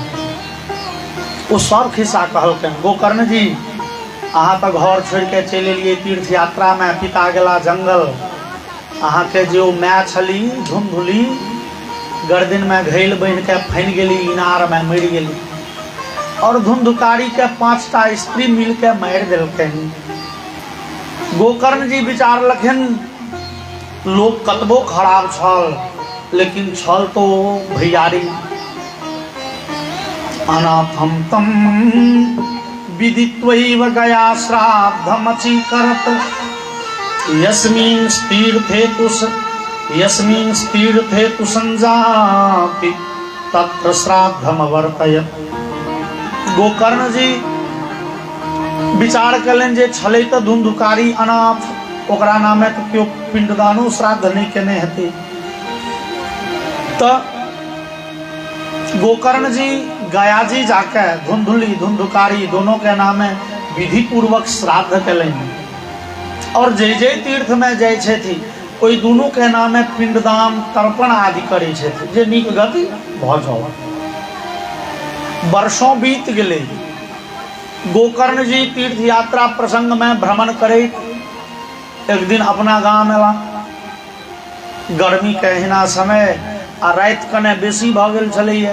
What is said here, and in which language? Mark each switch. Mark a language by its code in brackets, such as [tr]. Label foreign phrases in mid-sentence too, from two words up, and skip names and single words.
[mai] ओ सब खिस्सा कहलकनि, गोकर्ण जी अहाँ तो घर छोड़ के चलि एलियै तीर्थ यात्रा में, पिता गेला जंगल, अहाँ के जो माय छली धुमधुली गर्दन में घैल बन के फैन गेली, इनार में मरि गेली, और धुंधकारी के 5टा स्त्री मिल के मारि देलकनि। गोकर्ण जी विचारलखिन लोग कतबो खराब छल, लेकिन छल तो भैयारी। [sa] अनाथम तम विदित्वैव गया श्राद्धमचीकरत यस्मिन् तीर्थे तु संजाति तत्र श्राद्धमवर्तयत। [mai] गोकर्ण जी विचार कलन जे छले तो धुंधुकारी अनाथ ओकरा नामे तो क्यों पिंडदानो श्राद्ध नहीं केने हेते। तो गोकर्ण जी गया जी जाके धुंधुली धुंधुकारी दोनों के नामे विधि पूर्वक श्राद्ध कलन और जय जय तीर्थ में जाय छथि ओई दोनों के नामे पिंडदान तर्पण आदि करे छथि जे नीक गति भ जाओ। वर्षों बीत गेले। गोकर्ण जी तीर्थ यात्रा प्रसंग में भ्रमण करे एक दिन अपना गांव में ला गर्मी के हिना समय आ रात कने बेसी भ गेल छलैया।